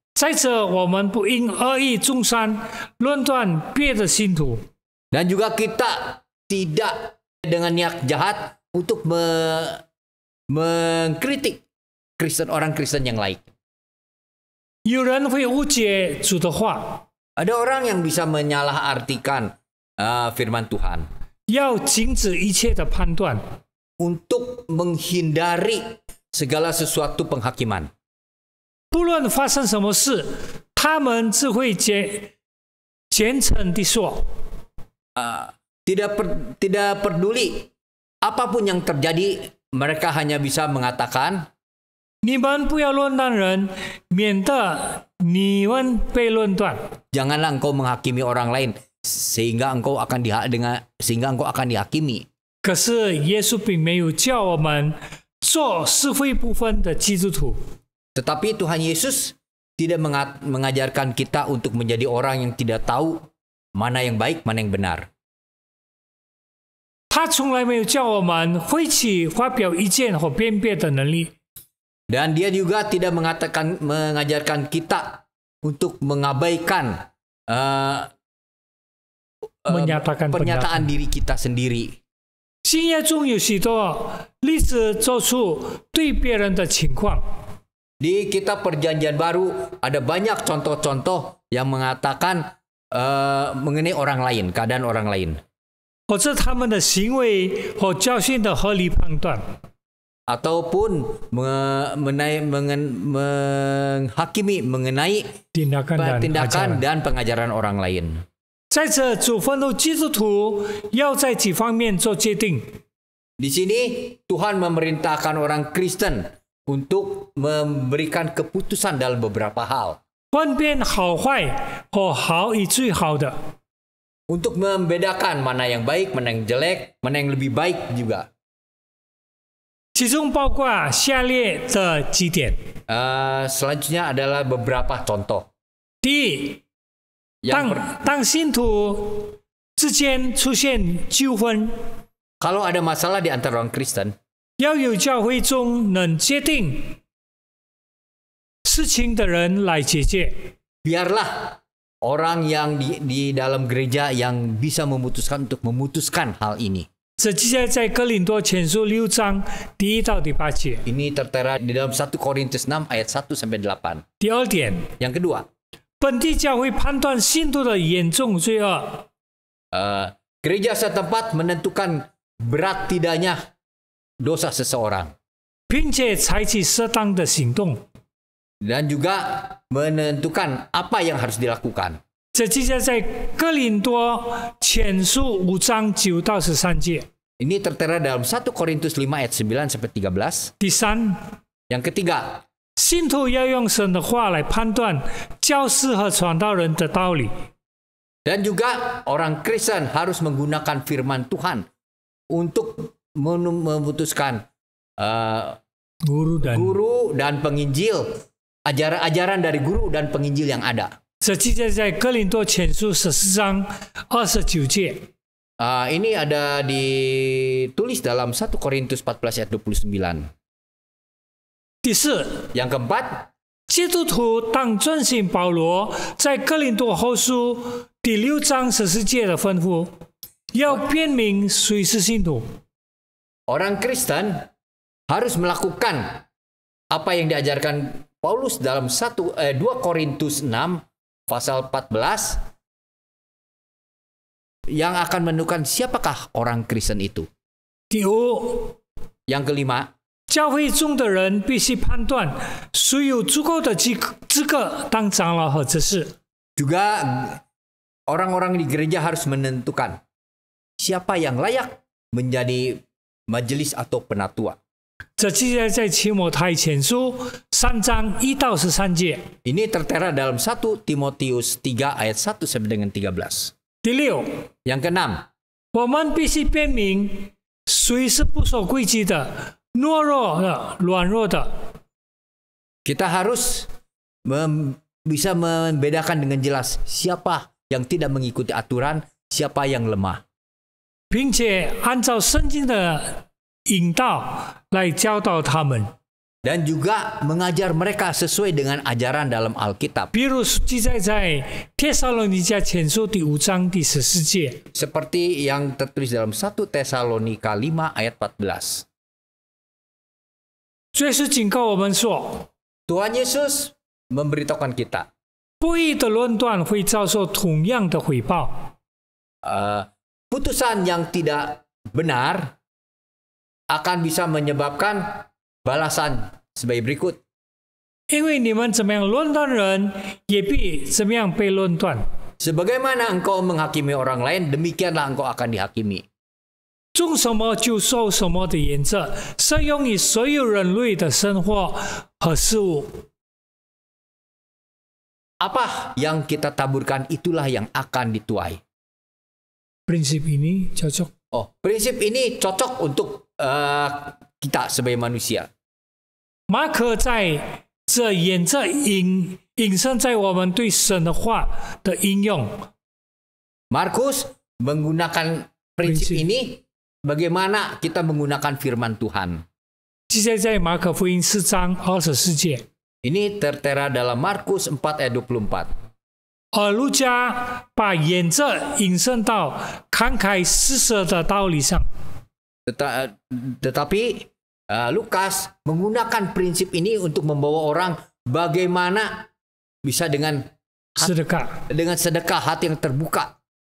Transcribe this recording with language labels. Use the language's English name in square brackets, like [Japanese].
[Chinese] 再者，我们不应恶意中伤论断别的信徒。 [Indonesian] Dan juga kita tidak dengan niat jahat untuk mengkritik orang Kristen yang lain. [Chinese] 有人会误解主的话， [Indonesian] Ada orang yang bisa menyalahartikan firman Tuhan [Chinese] 要禁止一切的判断。 [Indonesian] untuk menghindari segala sesuatu penghakiman. [Chinese] 不论发生什么事，他们只会虔诚地说 [Indonesian] Tidak peduli apapun yang terjadi, mereka hanya bisa mengatakan, [Chinese] 你们不要论断人，免得你们被论断。 [Indonesian] janganlah engkau menghakimi orang lain sehingga engkau akan dihakimi. [Chinese] 可是耶稣并没有叫我们做是非不分的基督徒。 [Indonesian] Tetapi Tuhan Yesus tidak mengajarkan kita untuk menjadi orang yang tidak tahu mana yang baik, mana yang benar. [Chinese] 他从来没有叫我们挥起发表意见或辩辩的能力。 [Indonesian] Dan dia juga tidak mengajarkan kita untuk mengabaikan pernyataan diri kita sendiri. [Chinese] 新约中有许多例子做出对别人的情况。 [Indonesian] Di kitab Perjanjian Baru ada banyak contoh-contoh yang mengatakan mengenai orang lain, keadaan orang lain. [Chinese] 或者他们的行为和教训的合理判断。 [Indonesian] Ataupun menghakimi mengenai tindakan dan pengajaran orang lain. [Chinese] 在这主愤怒基督徒要在几方面做决定。 [Indonesian] Di sini Tuhan memerintahkan orang Kristen untuk memberikan keputusan dalam beberapa hal. [Chinese] 分辨好坏和好与最好的。 [Indonesian] Untuk membedakan mana yang baik, mana yang jelek, mana yang lebih baik juga. [Chinese] 其中包括下列的几点。 [Indonesian] Selanjutnya adalah beberapa contoh. [Chinese] 第一，当信徒之间出现纠纷， [Indonesian] Kalau ada masalah di antara orang Kristen, [Chinese] 要有教会中能决定事情的人来解决。 [Indonesian] biarlah orang yang di dalam gereja yang bisa memutuskan untuk memutuskan hal ini. [Chinese] 这记载在哥林多前书6章第1到第8节。 [Indonesian] Ini tertera di dalam 1 Korintus 6 ayat 1 sampai 8. [Chinese] 第二点， [Indonesian] Yang kedua, [Chinese] 本地教会判断信徒的严重罪恶， [Indonesian] gereja setempat menentukan berat tidaknya dosa seseorang [Chinese] 并且采取适当的行动。 [Indonesian] dan juga menentukan apa yang harus dilakukan. [Chinese] 这记载在哥林多前书5章9到13节。 [Indonesian] Ini tertera dalam 1 Korintus 5 ayat 9 sampai 13. [Chinese] 第三， [Indonesian] Yang ketiga, [Chinese] 信徒要用神的话来判断教师和传道人的道理。 [Indonesian] dan juga orang Kristen harus menggunakan firman Tuhan untuk memutuskan guru dan penginjil, ajaran dari guru dan penginjil yang ada. [Chinese] 这记载在哥林多前书14章29节。 [Indonesian] Ini ada ditulis dalam 1 Korintus 14 ayat 29. [Chinese] 第四， [Indonesian] Yang keempat, [Chinese] 基督徒当遵行保罗在哥林多后书第6章14节的吩咐，要辨明谁是信徒。 [Indonesian] orang Kristen harus melakukan apa yang diajarkan Paulus dalam 2 Korintus 6 pasal 14 yang akan menentukan siapakah orang Kristen itu. [Chinese] 第五， [Indonesian] Yang kelima, [Chinese] 教会中的人必须判断谁有足够的资格当长老和执事。 [Indonesian] juga orang-orang di gereja harus menentukan siapa yang layak menjadi majelis atau penatua. [Chinese] 这记载在提摩太前书3章1到13节。 [Indonesian] Ini tertera dalam 1 Timotius 3 ayat 1 sampai dengan 13. [Chinese] 第六， [Indonesian] Yang keenam, [Chinese] 我们必须辨明谁是不守规矩的、懦弱的、软弱的。 [Indonesian] kita harus bisa membedakan dengan jelas siapa yang tidak mengikuti aturan, siapa yang lemah. [Chinese] 并且按照圣经的引导来教导他们。 [Indonesian] Dan juga mengajar mereka sesuai dengan ajaran dalam Alkitab. [Chinese] 比如记载在帖撒罗尼迦前书第5章第14节。 [Indonesian] Seperti yang tertulis dalam 1 Tesalonika 5 ayat 14. [Chinese] 主耶稣警告我们说， [Indonesian] Tuhan Yesus memberitahukan kita, [Chinese] 不义的论断会遭受同样的回报。 [Indonesian] putusan yang tidak benar akan bisa menyebabkan balasan sebagai berikut. [Chinese] 因为你们怎么样论断人，也必怎么样被论断。 [Indonesian] Sebagaimana engkau menghakimi orang lain, demikianlah engkau akan dihakimi. [Chinese] 种什么就受什么的原则，适用于所有人类的生活和事物。 [Indonesian] Apa yang kita taburkan itulah yang akan dituai. prinsip ini cocok. Prinsip ini cocok untuk kita sebagai manusia. [Chinese] 马可在这原则引申在我们对神的话的应用。 [Indonesian] Markus menggunakan prinsip ini bagaimana kita menggunakan firman Tuhan. [Chinese] 记载在马可福音4章24节。 [Indonesian] Ini tertera dalam Markus 4 ayat 24. [Chinese] 而路加把沿着引申到慷慨施舍的道理上。 [Indonesian] Tetapi Lukas menggunakan prinsip ini untuk membawa orang bagaimana bisa dengan sedekah hati yang terbuka.